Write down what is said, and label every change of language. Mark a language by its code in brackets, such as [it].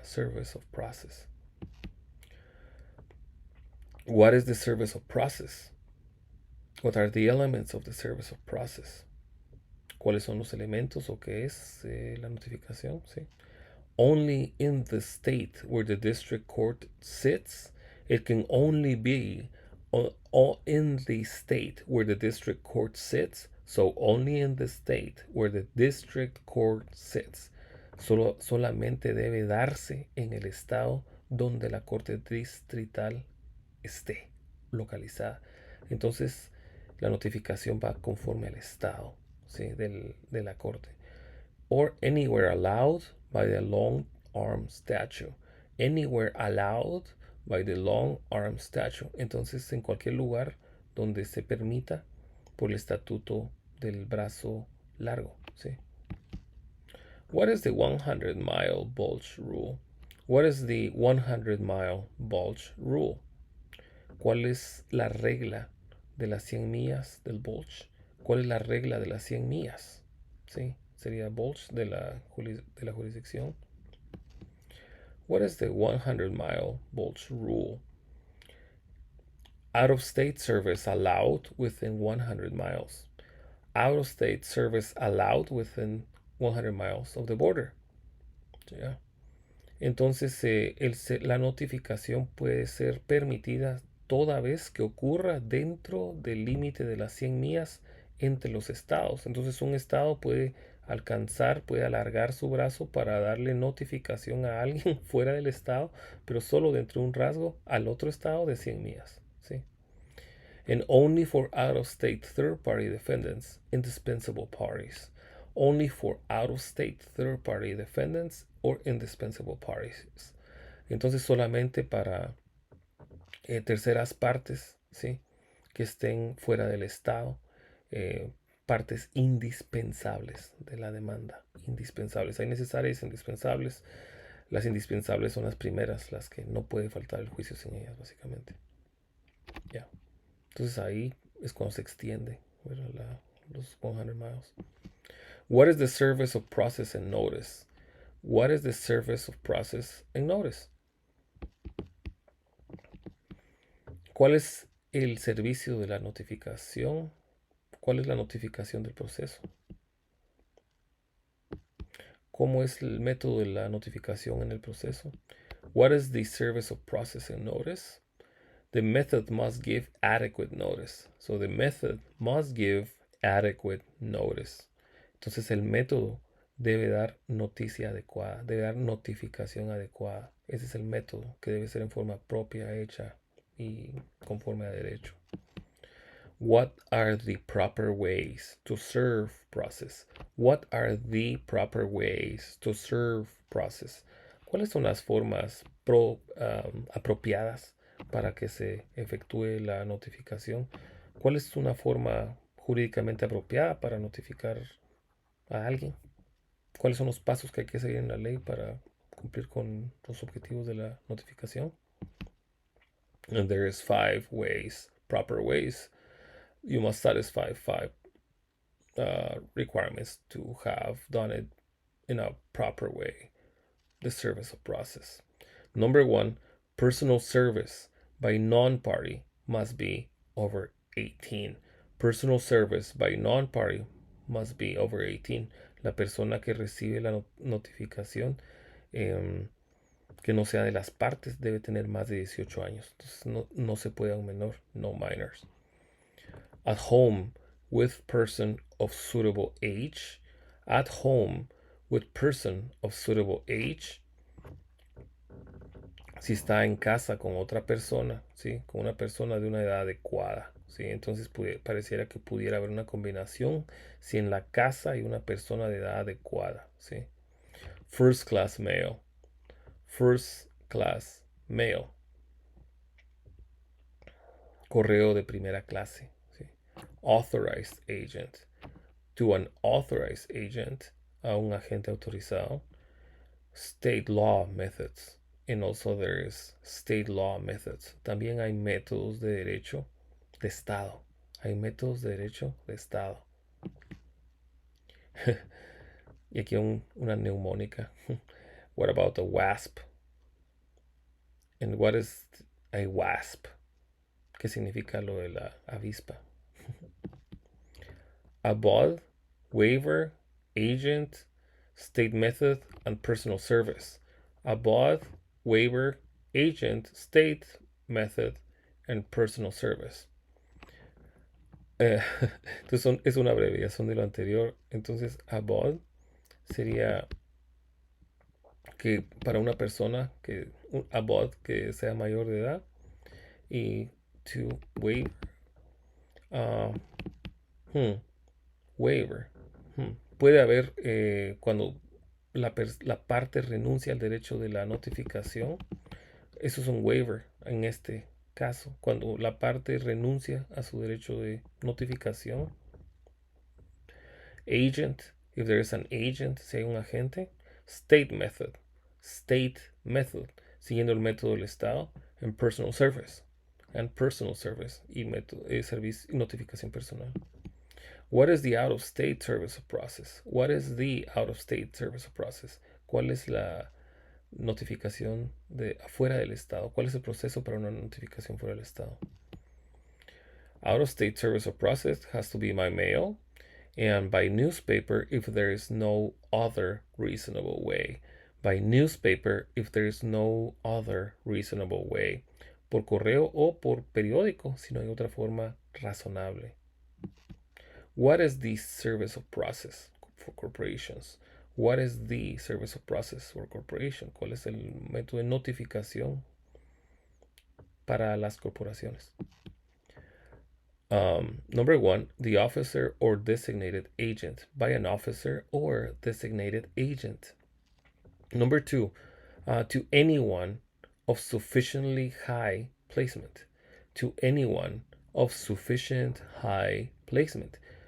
[en] Service of process. What is the service of process? What are the elements of the service of process? [es] ¿Cuáles son los elementos o qué es la notificación? ¿Sí? [en] Only in the state where the district court sits, it can only be in the state where the district court sits. So only in the state where the district court sits. [es] Solamente debe darse en el estado donde la corte distrital esté localizada. Entonces la notificación va conforme al estado, ¿sí? de la corte. [en] Or anywhere allowed by the long arm statute. Anywhere allowed by the long arm statute. [es] Entonces en cualquier lugar donde se permita por el estatuto del brazo largo, ¿sí? [en] What is the 100-mile bulge rule? What is the 100-mile bulge rule? [es] ¿Cuál es la regla de las 100 millas del bulge? ¿Cuál es la regla de las 100 millas? ¿Sí? Sería bulge de la jurisdicción. [en] What is the 100-mile bulge rule? Out-of-state service allowed within 100 miles. Out-of-state service allowed within 100 miles of the border. [es] ¿Ya? Entonces, la notificación puede ser permitida toda vez que ocurra dentro del límite de las 100 millas entre los estados. Entonces, un estado puede puede alargar su brazo para darle notificación a alguien fuera del estado, pero solo dentro de un rasgo al otro estado de 100 millas. ¿Sí? And only for out-of-state third-party defendants, indispensable parties. Only for out-of-state third-party defendants or indispensable parties. Entonces solamente para terceras partes, ¿sí? Que estén fuera del estado, partes indispensables de la demanda. Indispensables. Hay necesarias e indispensables. Las indispensables son las primeras, las que no puede faltar el juicio sin ellas, básicamente. Ya. Entonces ahí es cuando se extiende, bueno, los 100 miles. [en] What is the service of process and notice? What is the service of process and notice? [es] ¿Cuál es el servicio de la notificación? ¿Cuál es la notificación del proceso? ¿Cómo es el método de la notificación en el proceso? [en] What is the service of process and notice? The method must give adequate notice. So the method must give adequate notice. [es] Entonces el método debe dar noticia adecuada, debe dar notificación adecuada. Ese es el método que debe ser en forma propia, hecha y conforme a derecho. [en] What are the proper ways to serve process? What are the proper ways to serve process? [es] ¿Cuáles son las formas apropiadas para que se efectúe la notificación? ¿Cuál es una forma jurídicamente apropiada para notificar a alguien? ¿Cuáles son los pasos que hay que seguir en la ley para cumplir con los objetivos de la notificación? [en] And there is 5 ways, proper ways. You must satisfy 5 requirements to have done it in a proper way. The service of process. Number 1, personal service by non-party must be over 18. Personal service by non-party must be over 18. [es] La persona que recibe la notificación, que que no sea de las partes debe tener más de 18 años. Entonces no se puede a un menor, [en] no minors. At home with person of suitable age. At home with person of suitable age. [es] Si está en casa con otra persona, ¿sí? Con una persona de una edad adecuada, ¿sí? Entonces pareciera que pudiera haber una combinación si en la casa hay una persona de edad adecuada, ¿sí? [en] First class male. First class mail. [es] Correo de primera clase. ¿Sí? [en] Authorized agent. To an authorized agent. [es] A un agente autorizado. [en] State law methods. And also there is state law methods. [es] También hay métodos de derecho de Estado. Hay métodos de derecho de Estado. Y aquí una neumónica. [en] What about a WASP? And what is a WASP? [es] ¿Qué significa lo de la avispa? [en] Abogado, waiver, agent, state method, and personal service. Abogado, waiver, agent, state method, and personal service. [es] Entonces es una abreviación de lo anterior. Entonces, abogado sería que para una persona un abogado que sea mayor de edad, y [en] to waive waiver. [es] Puede haber cuando la parte renuncia al derecho de la notificación. Eso es un waiver en este caso. Cuando la parte renuncia a su derecho de notificación. [en] Agent, if there is an agent, [es] si hay un agente. [en] State method. State method, [es] siguiendo el método del Estado. [en] And personal service. And personal service. [es] Y servicio y notificación personal. [en] What is the out-of-state service of process? What is the out-of-state service of process? [es] ¿Cuál es la notificación de afuera del Estado? ¿Cuál es el proceso para una notificación fuera del Estado? [en] Out-of-state service of process has to be by mail and by newspaper if there is no other reasonable way. By newspaper if there is no other reasonable way. [es] Por correo o por periódico si no hay otra forma razonable. [en] What is the service of process for corporations? What is the service of process for corporation? [es] ¿Cuál es el método de notificación para las corporaciones? [en] Number one, the officer or designated agent. By an officer or designated agent. Number two, to anyone of sufficiently high placement. To anyone of sufficient high placement.